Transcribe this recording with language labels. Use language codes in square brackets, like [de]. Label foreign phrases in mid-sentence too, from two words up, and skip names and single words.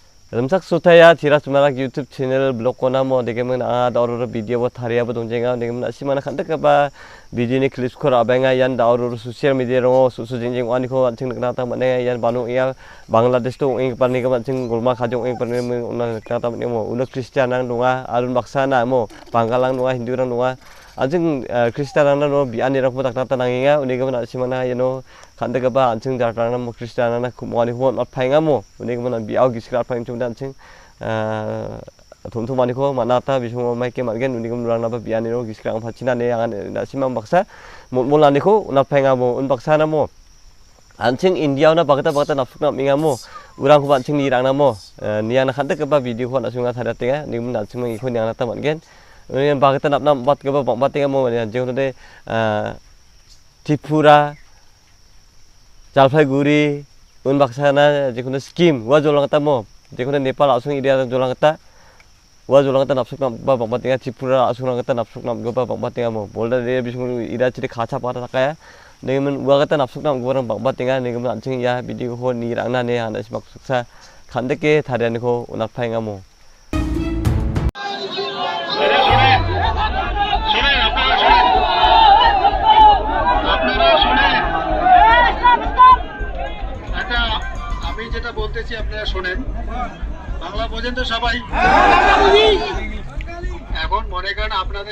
[grt] Rumsak sutaya tiras marak YouTube channel blog kona mo degemen daurur video bo tharia bo dongjenga degemen asimana khanda ba video ni clips khor abenga yan daurur [en] social media [grt] ro susu jingjing wani ko anching nata mane yan banu ya Bangladesh to ing parni ka anching gulma khajong ing parni una kata mane mo una Christian ang nunga arun baksana mo Banggalang nunga Hindu rang nunga anching Christian ang no biani rak po takta nanginga uni ka asimana yano khanda ba anching jartang mo Christian ang kumani ho not phainga mo uni ka biau giskra phaim chum anching thumthum mani ko manata bisung mai ke margen uni kum rang na ba biani ro giskra ang phachina ne angan na simam baksa mul ani ko una phainga mo un baksa na mo anching India na bagata napsuk na minga mo urang ko anching ni rang na mo niya na khanda ba video ko na sunga thara tenga ni mun anching mang ikho nyang na ta margen uni bagata napna bat ke ba bat tenga mo je de Tripura Jalpaiguri un baksana je kono scheme wa jolang ta mo je kono Nepal asung area jolang ta wa jolang ta napsuk na ba bat tenga Tripura asung na ta napsuk na ba bat tenga mo bolda de bisung ira chiri khacha pa ta kaya nemen wa ta napsuk na gorang bat tenga nemen anching ya video ko ni rang na ne ana simak suksa khandeke tharian ko unak phainga mo [bn] যেটা বলতেছি আপনারা শুনেন বাংলা বোঝেন তো সবাই এখন মনে করেন আপনাদের